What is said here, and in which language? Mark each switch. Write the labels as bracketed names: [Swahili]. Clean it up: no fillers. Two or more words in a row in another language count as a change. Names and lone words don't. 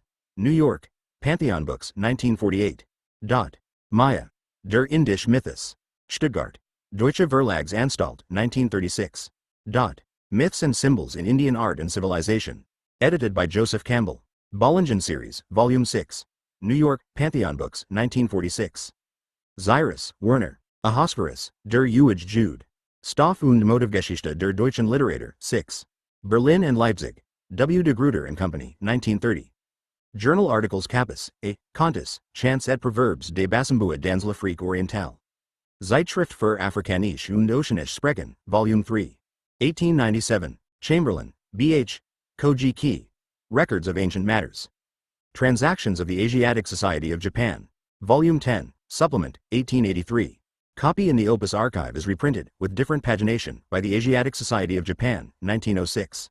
[English] New York. Pantheon Books, 1948. Maya. [German] Der Indische Mythos. Stuttgart. Deutsche Verlagsanstalt, 1936. [English] Myths and Symbols in Indian Art and Civilization. Edited by Joseph Campbell. Bollingen Series, Volume 6. New York, Pantheon Books, 1946. Cyrus, Werner. [German] Ahasverus, der Ewige Jude. Stoff und Motivgeschichte der deutschen Literatur, 6. [English] Berlin and Leipzig. W. de Gruyter and Company, 1930. Journal Articles [French] Capus, A. Contes, Chants et Proverbs des Bassembua dans l'Afrique Orientale. [German] Zeitschrift für Afrikanische und Oceanische Sprachen, [English] Volume 3. 1897. Chamberlain, B. H. Koji Ki. Records of Ancient Matters. Transactions of the Asiatic Society of Japan. Volume 10, Supplement, 1883. Copy in the Opus Archive is reprinted, with different pagination, by the Asiatic Society of Japan, 1906.